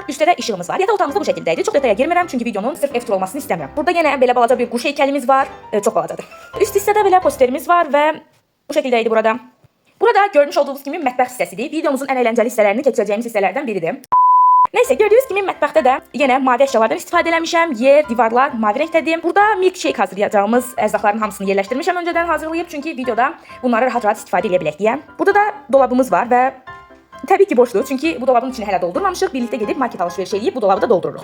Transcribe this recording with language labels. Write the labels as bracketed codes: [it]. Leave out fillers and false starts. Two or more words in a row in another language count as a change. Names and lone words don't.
[tr] Üstte de ışığımız var. Yatak otağımız da bu şekildeydi. Çok detaya girmirəm çünkü videonun sırf ev turu olmasını istemiyorum. Burada yine böyle balaca bir kuş heykelimiz var. [az] Çok balacadır. [tr] Üst hissede böyle posterimiz var ve bu şekildeydi burada. Burada görmüş olduğunuz gibi [az] mətbəx hissəsidir. [tr] Videomuzun en eğlenceli [az] hissələrini keçirəcəyimiz [tr] hisselerden biridir. Neyse gördüğünüz gibi [az] mətbəxdə də yine mavi eşyalardan istifadə eləmişəm. Yer, divarlar mavi renkdədir. Burada milkshake hazırlayacağımız ərzaqların hamısını yerləşdirmişəm öncədən hazırlayıb. Çünki videoda bunları rahat-rahat istifadə edə bilək deyə. Burada da dolabımız var və tabii ki boşdur. Çünki bu dolabın içini hələ doldurmamışıq. Birlikte gedib market alışveriş edib bu dolabı da doldururuq.